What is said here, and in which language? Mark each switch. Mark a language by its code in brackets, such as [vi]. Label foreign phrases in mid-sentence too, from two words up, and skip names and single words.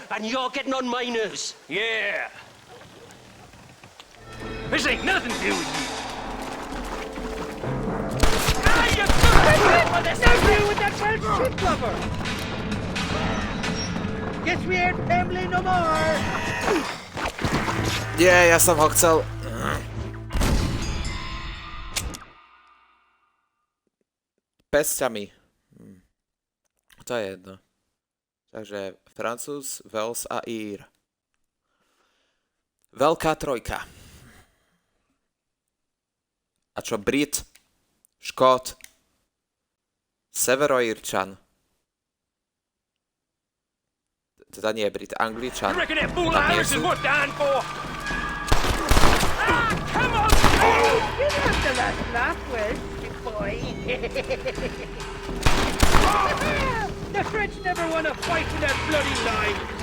[en] And you're getting on my nerves. Yeah. This ain't nothing to do with you. Nothing with that Welsh shit lover. Guess we ain't family no more. [sk] Nie, ja sam ho chcel. Pesťami. To je jedno. Takže Francúz, Wells a Ir. Veľká trojka. A čo Brit, Škót, Severoírčan. Teda nie Brit, Angličan. [en] You reckon that fool [sk] Tam nie [en] Irish is [sk] sú. [en] worth dying for? Come on, you have the last laugh, Welsh, boy. The French never won a fight in their bloody life.